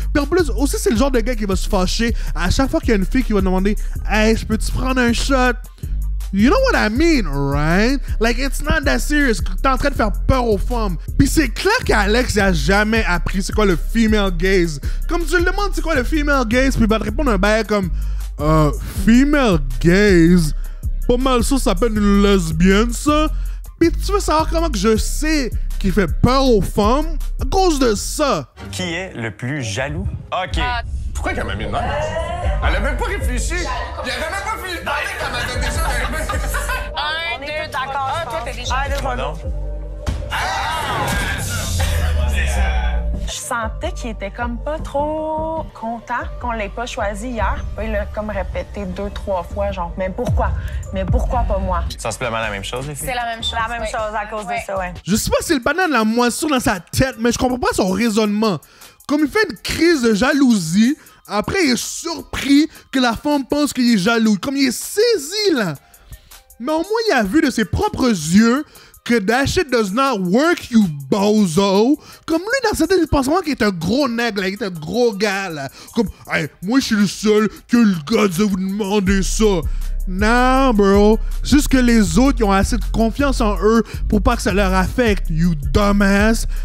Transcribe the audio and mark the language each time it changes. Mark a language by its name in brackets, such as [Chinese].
[French] Puis en plus, aussi, c'est le genre de gars qui va se fâcher à chaque fois qu'il y a une fille qui va demander, hey, je peux-tu prendre un shot? [English] You know what I mean, right? Like, it's not that serious. [French] T'es en train de faire peur aux femmes. Puis c'est clair qu'Alex, il a jamais appris c'est quoi le female gaze. Comme tu le demandes c'est quoi le female gaze, puis il va te répondre un bail comme female gaze. Pas mal ça s'appelle une lesbienne, ça. Puis tu veux savoir comment que je sais qu'il fait peur aux femmes? À cause de ça. Qui est le plus jaloux? OK. Pourquoi qu'elle m'a mis de même? Elle a même pas réfléchi. Il avait même pas fini de parler quand elle m'a donné ça. Un, deux, d'accord. Toi, t'es déjà. Non. Je sentais qu'il était comme pas trop content qu'on l'ait pas choisi hier. Il l'a comme répété 2-3 fois, genre, mais pourquoi? Mais pourquoi pas moi? Sensiblement la même chose, les filles? C'est la même chose. La même chose à cause de ça, ouais. Je sais pas si c'est le banane de la moisson dans sa tête, mais je comprends pas son raisonnement. Comme il fait une crise de jalousie, après il est surpris que la femme pense qu'il est jaloux. Comme il est saisi, là. Mais au moins, il a vu de ses propres yeux que [English] that shit does not work, you bozo. [French] Comme lui, dans sa tête, il pense vraiment qu'il est un gros nègre, là, qu'il est un gros gars, là. Comme, hey, moi, je suis le seul que le gars de vous demander ça. Non, bro. C'est juste que les autres, ils ont assez de confiance en eux pour pas que ça leur affecte, [English] you dumbass.